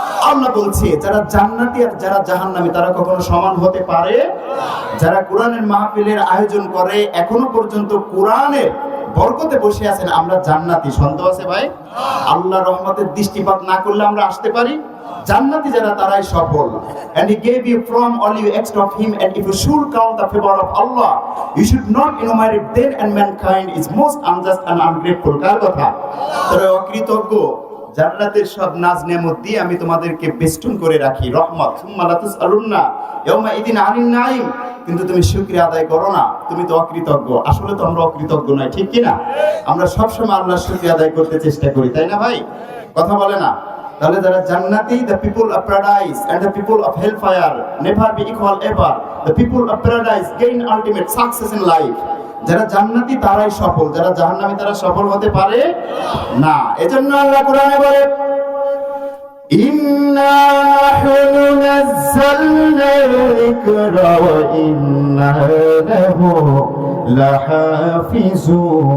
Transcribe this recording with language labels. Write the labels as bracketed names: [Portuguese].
[Bangla] আল্লাহ বলছে যারা জান্নাতি আর যারা জাহান্নামী তারা কখনো সমান হতে পারে? যারা কোরআনের মাহফিলের আয়োজন করে এখনো পর্যন্ত কোরআনের বরকতে বসে আছেন, আমরা জান্নাতি, সন্দেহ আছে ভাই? আল্লাহর রহমতের দৃষ্টিপাত না করলে আমরা আসতে পারি? জান্নাতি যারা তারাই সফল। [English] And he gave you from all you asked of him, and if you should count the favor of Allah, you should not enumerate them, and mankind is most unjust and ungrateful. [Bangla] কার কথা? তারা অকৃতজ্ঞ। জান্নাতের সব নাজ নেয়ামত দিয়ে আমি তোমাদেরকে বেষ্টন করে রাখি, রহমত। [Arabic] সুম্মা লা তুসআলুন্না ইয়াওমা ইদিন আনিন নাঈম। [Bangla] কিন্তু তুমি শুকরিয়া আদায় করো না, তুমি তো অকৃতজ্ঞ। আসলে তো আমরা অকৃতজ্ঞ নয়, ঠিক কি না? আমরা সবসময় আল্লাহর শুকরিয়া আদায় করতে চেষ্টা করি, তাই না ভাই? কথা বলে না? তাহলে যারা জান্নাতি, [English] the people of paradise and the people of hellfire never be equal ever. The people of paradise gain ultimate success in life. [Bangla] যারা জান্নাতি তারাই সফল, যারা জাহান্নামী তারা সফল হতে পারে না। এজন্য আল্লাহ কোরআনে বলে [Arabic] ইন্না নাহনু নাযালনা যিকরা ওয়া ইন্না লাহু লাহাফিজুন।